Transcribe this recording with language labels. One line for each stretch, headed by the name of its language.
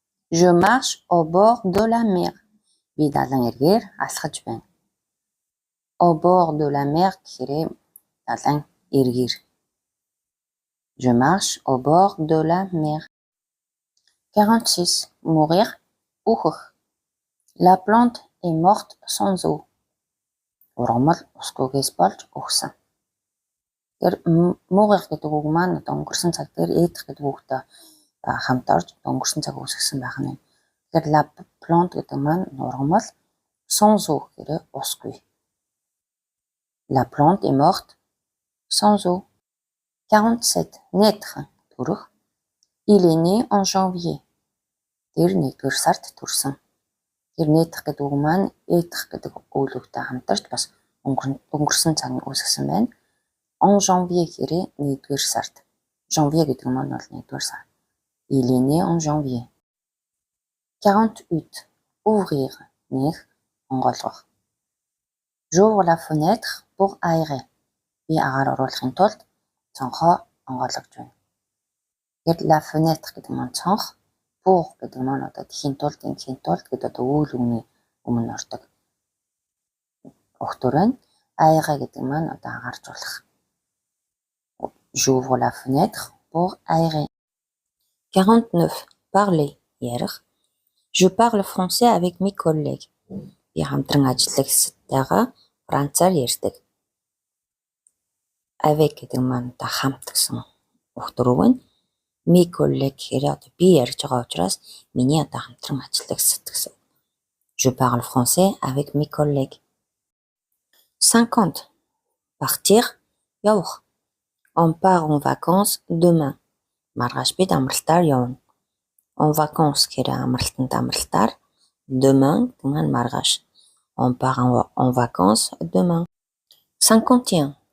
French: Je marche au bord de la mer.
Mongolian: Би далайн эргээр алхаж байна.
French: Au bord de la mer
Mongolian: гэхээр далайн эргээр.
French: Je marche au bord de la mer. 46.
Mongolian: Mourir үхэх.
French: La plante est morte sans eau.
Mongolian: Ургамал усгүйгээс болж үхсэн. Тэр mourir гэдэг үг маань одоо өнгөрсөн цаг дээр эдэх гэдэг үгтэй хамт орж өнгөрсөн цаг үсгэсэн байх нь. Тэгэхээр la plante гэдэг маань ургамал sans eau гэхээр усгүй.
French: La plante est morte sans eau. 47.
Mongolian: Naître төрөх.
French: Il est né en janvier.
Mongolian: Тэр 1-р сард төрсөн. Тэр naître гэдэг үг маань эдэх гэдэг үйл үгтэй хамтарч бас өнгөрсөн цаг үсгэсэн байна. En janvier гэхээр 1-р сард. Janvier гэдэг маань бол 1-р сар.
French: Il est né en janvier. 48.
Mongolian: Ouvrir нэх онгойлгох.
French: J'ouvre la fenêtre pour aérer.
Mongolian: Би агаар оруулахын тулд цонхоо онгойлгож байна. Тэгэхээр la fenêtre гэдэг маань цонх, pour гэдэг маань одоо тэхийн тулд гэдэг одоо үйл үгний өмнө ордог. Өгтөр байна. Aérer гэдэг маань одоо агааржуулах.
French: J'ouvre la fenêtre pour aérer. 49.
Mongolian: Parler ярих.
French: Je parle français avec mes collègues.
Mongolian: Би хамтран ажиллагчдайгаа францаар ярьдаг. Avec гэдэг маань та хамт гэсэн өгтөр үг байна. Mes collègues гэхээр одоо би ярьж байгаа учраас миний одоо хамтран ажиллагчд гэсэн.
French: Je parle français avec mes collègues. 50.
Mongolian: Partir явах.
French: On part en vacances demain.
Mongolian: Маргааш бид амралтаар явна. En vacances гэхээр амралтаар. Demain гэдэг маань маргааш.
French: On part en vacances demain. 51.